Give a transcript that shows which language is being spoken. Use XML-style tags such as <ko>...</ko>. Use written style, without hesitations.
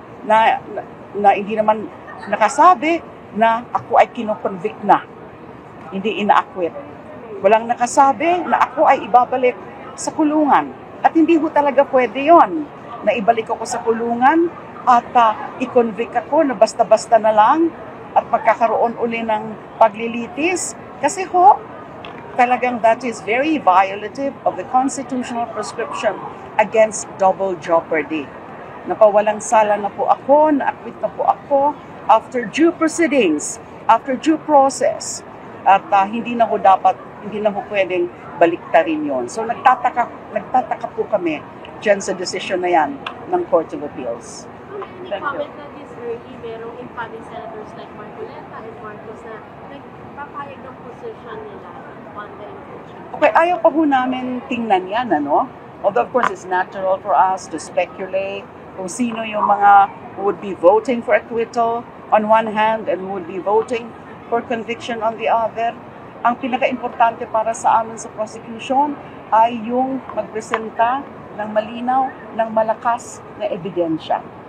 <tl>Na hindi naman nakasabi na ako ay kinoconvict na, hindi ina-acquit. Walang nakasabi na ako ay ibabalik sa kulungan. At hindi ho talaga pwede yon na ibalik ako sa kulungan at i-convict ako na basta-basta na lang at magkakaroon uli ng paglilitis. Kasi ho, talagang</tl> <en>that is very violative of the constitutional prescription against double jeopardy.</en> <tl>Napawalang sala na po ako, na-acquit na po ako</tl> <en>after due proceedings, after due process.</en> <tl>At hindi na ho pwedeng baliktarin yon. So nagtataka po kami dyan sa desisyon na yan ng Court of Appeals.</tl> <en>Any comment na this early,</en> <tl>merong</tl> <en>incoming senators like Marcoleta and Marcos</en> <tl>na nagpapayag ng</tl> <en>position nila on the impeachment?</en> <tl>Okay, ayaw pa ho namin tingnan yan, ano?</tl> <en>Although of course it's natural for us to speculate</en> <tl>kung sino yung mga</tl> <en>who would be voting for acquittal on one hand and who would be voting for conviction on the other.</en> <tl>Ang pinaka-importante para sa amin sa prosecution ay yung magpresenta ng malinaw, ng malakas na ebidensya.</tl>